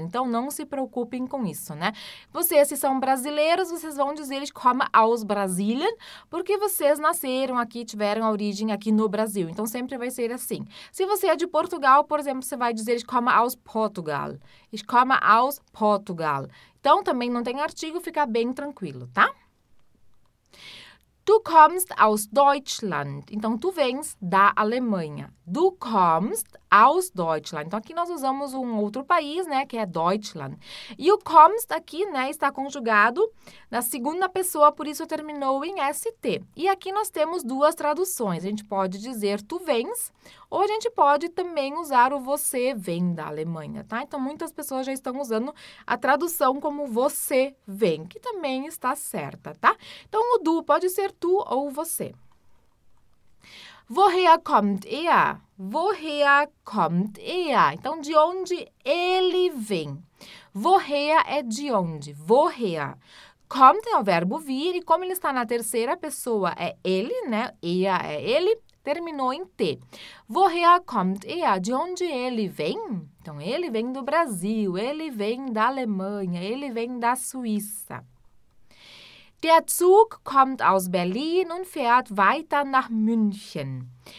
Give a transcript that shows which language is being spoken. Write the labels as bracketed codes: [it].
[pt] Então, não se preocupem com isso, né? Vocês, se são brasileiros, vocês vão dizer [de] ich komme aus Brasilien, [pt] porque vocês nasceram aqui, tiveram a origem aqui no Brasil. Então, sempre vai ser assim. Se você é de Portugal, por exemplo, você vai dizer [de] ich komme aus Portugal. Ich komme aus Portugal. [pt] Então, também não tem artigo, fica bem tranquilo, tá? [de] Du kommst aus Deutschland. [pt] Então, tu vens da Alemanha. [de] Du kommst aus Deutschland. [pt] Então, aqui nós usamos um outro país, né, que é Deutschland. E o kommst aqui, né, está conjugado na segunda pessoa, por isso terminou em ST. E aqui nós temos duas traduções. A gente pode dizer tu vens, ou a gente pode também usar o você vem da Alemanha, tá? Então, muitas pessoas já estão usando a tradução como você vem, que também está certa, tá? Então, o du pode ser tu ou você. [de] Woher kommt er? Woher kommt er? [pt] Então, de onde ele vem? Woher é de onde? Woher. Kommt é o verbo vir e como ele está na terceira pessoa é ele, né? Er é ele, terminou em T. [de] Woher kommt er? [pt] De onde ele vem? Então, ele vem do Brasil, ele vem da Alemanha, ele vem da Suíça. [de] Der Zug kommt aus Berlin und fährt weiter nach München.